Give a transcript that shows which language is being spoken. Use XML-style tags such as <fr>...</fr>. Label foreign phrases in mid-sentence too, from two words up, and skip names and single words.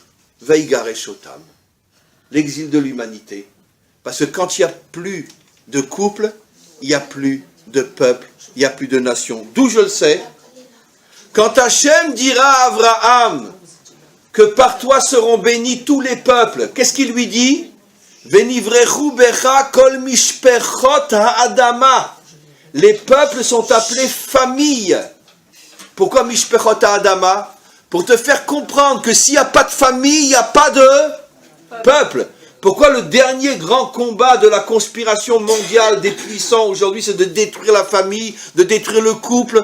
<he>ויגרש אותם,</he> <fr>l'exil de l'humanité. Parce que quand il n'y a plus de couple, il n'y a plus de peuple, il n'y a plus de nation. D'où je le sais? Quand Hachem dira à Abraham que par toi seront bénis tous les peuples, qu'est-ce qu'il lui dit?</fr> <he>ונברכו בך כל משפחות האדמה.</he> <fr>Les peuples sont appelés famille. Pourquoi</fr> <he>משפחות האדמה?</he> <fr>Pour te faire comprendre que s'il n'y a pas de famille, il n'y a pas de peuple. Pourquoi le dernier grand combat de la conspiration mondiale des puissants aujourd'hui, c'est de détruire la famille, de détruire le couple?</fr>